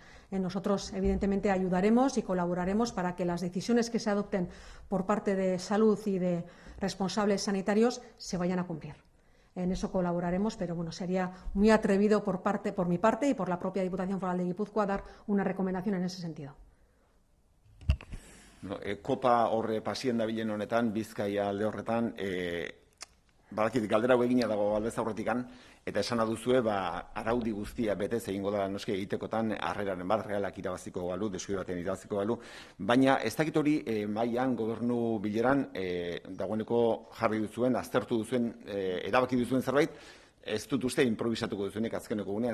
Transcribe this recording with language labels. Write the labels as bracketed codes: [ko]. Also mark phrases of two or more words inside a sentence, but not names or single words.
[es] Nosotros, evidentemente, ayudaremos y colaboraremos para que las decisiones que se adopten por parte de salud y de responsables sanitarios se vayan a cumplir. En eso colaboraremos, pero sería muy atrevido por mi parte y por la propia Diputación Foral de Guipúzcoa dar una recomendación en ese sentido. [eu] Kopa horre pasien dabilen honetan, Bizkaia alde horretan, Badakit, galdera hau egina dago aldez aurretikan, eta esana duzue, araudi guztia betez egingo da noski egitekotan harreraren bat, Realak irabaziko balu, deskuide baten irabaziko balu, baina ez dakit hori mailan gobernu bileran dagoeneko jarri duzuen, aztertu duzuen, erabaki duzuen zerbait, ez dut uste improvisatuko duzuenik azkeneko gunean.